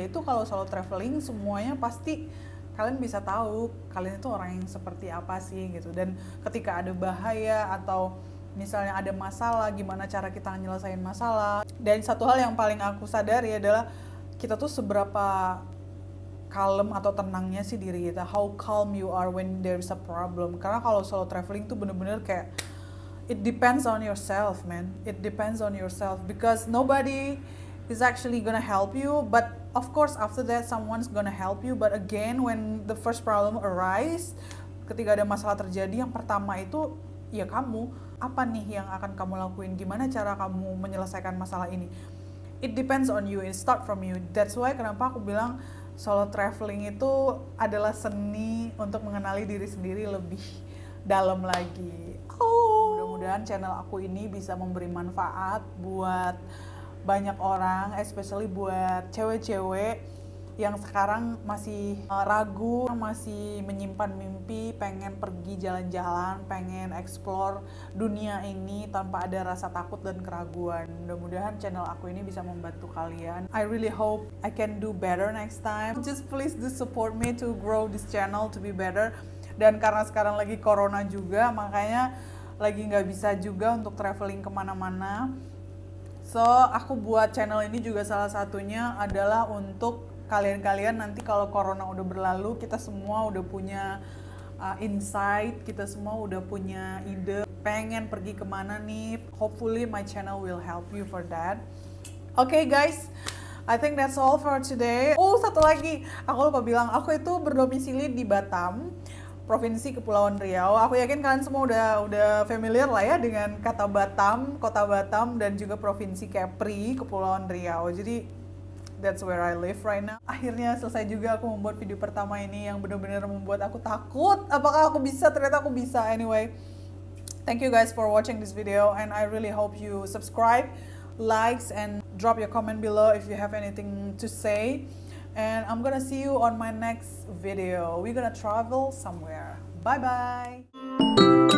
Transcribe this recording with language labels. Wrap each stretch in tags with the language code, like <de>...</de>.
<id>Yaitu kalau solo traveling semuanya pasti kalian bisa tahu kalian itu orang yang seperti apa sih gitu. Dan ketika ada bahaya atau misalnya ada masalah, gimana cara kita nyelesain masalah. Dan satu hal yang paling aku sadari adalah kita tuh seberapa kalem atau tenangnya sih diri kita.</id> <en>How calm you are when there's a problem.</en> <id>Karena kalau solo traveling tuh bener-bener kayak</id> <en>it depends on yourself, man. It depends on yourself because nobody is actually gonna help you. But of course after that someone's gonna help you. But again when the first problem arise,</en> <id>ketika ada masalah terjadi, yang pertama itu ya kamu. Apa nih yang akan kamu lakuin? Gimana cara kamu menyelesaikan masalah ini?</id> <en>It depends on you. It start from you. That's why</en> <id>kenapa aku bilang solo traveling itu adalah seni untuk mengenali diri sendiri lebih dalam lagi. Mudah-mudahan channel aku ini bisa memberi manfaat buat banyak orang, especially buat cewek-cewek yang sekarang masih ragu, masih menyimpan mimpi, pengen pergi jalan-jalan, pengen explore dunia ini tanpa ada rasa takut dan keraguan. Mudah-mudahan channel aku ini bisa membantu kalian.</id> <en>I really hope I can do better next time. Just please do support me to grow this channel to be better.</en> <id>Dan karena sekarang lagi corona juga, makanya lagi nggak bisa juga untuk traveling kemana-mana. So, aku buat channel ini juga salah satunya adalah untuk kalian-kalian nanti kalau corona udah berlalu, kita semua udah punya insight, kita semua udah punya ide, pengen pergi kemana nih.</id> <en>Hopefully my channel will help you for that. Okay guys, I think that's all for today.</en> <id>Oh, satu lagi, aku lupa bilang, aku itu berdomisili di Batam, Provinsi Kepulauan Riau. Aku yakin kalian semua udah familiar lah ya dengan kata Batam, Kota Batam, dan juga Provinsi Kepri, Kepulauan Riau.</id> <en>Jadi that's where I live right now.</en> <id>Akhirnya selesai juga aku membuat video pertama ini yang benar-benar membuat aku takut. Apakah aku bisa? Ternyata aku bisa.</id> <en>Anyway, thank you guys for watching this video, and I really hope you subscribe, likes, and drop your comment below if you have anything to say. And I'm gonna see you on my next video. We're gonna travel somewhere. Bye bye.</en>